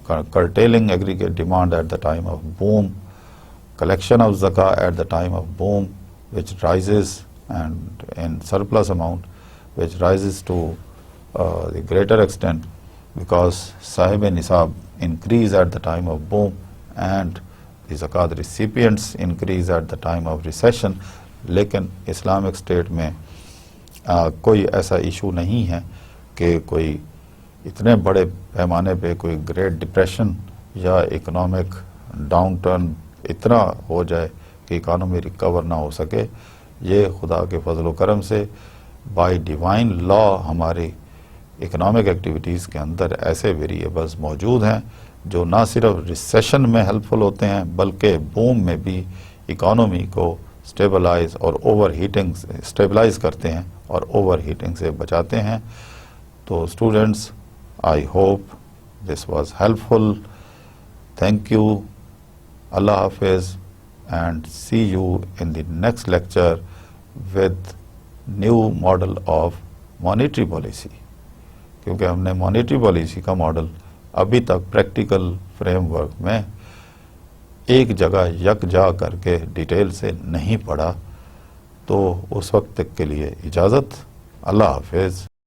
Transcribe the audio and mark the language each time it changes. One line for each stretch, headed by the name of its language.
English: curtailing aggregate demand at the time of boom, collection of zakah at the time of boom, which rises, and in surplus amount, which rises to the greater extent because sahib nisab increase at the time of boom and the zakat recipients increase at the time of recession.
Urdu: لیکن Islamic state میں کوئی ایسا issue نہیں ہے کہ کوئی اتنے بڑے پیمانے پہ کوئی گریٹ ڈپریشن یا اکنامک ڈاؤن ٹرن اتنا ہو جائے کہ اکانومی ریکور نہ ہو سکے. یہ خدا کے فضل و کرم سے بائی ڈیوائن لا ہماری اکنامک ایکٹیویٹیز کے اندر ایسے ویریبلز موجود ہیں جو نہ صرف ریسیشن میں ہیلپ فل ہوتے ہیں بلکہ بوم میں بھی اکانومی کو اسٹیبلائز اور اوور ہیٹنگ اسٹیبلائز کرتے ہیں اور اوور ہیٹنگ سے بچاتے ہیں.
English: تو students, I hope this was helpful. Thank you. اللہ حافظ. and see you in the next lecture with new model of monetary policy.
Urdu: کیونکہ ہم نے مانیٹری پالیسی کا ماڈل ابھی تک پریکٹیکل فریم ورک میں ایک جگہ یکجا کر کے ڈیٹیل سے نہیں پڑھا. تو اس وقت تک کے لیے اجازت. اللہ حافظ.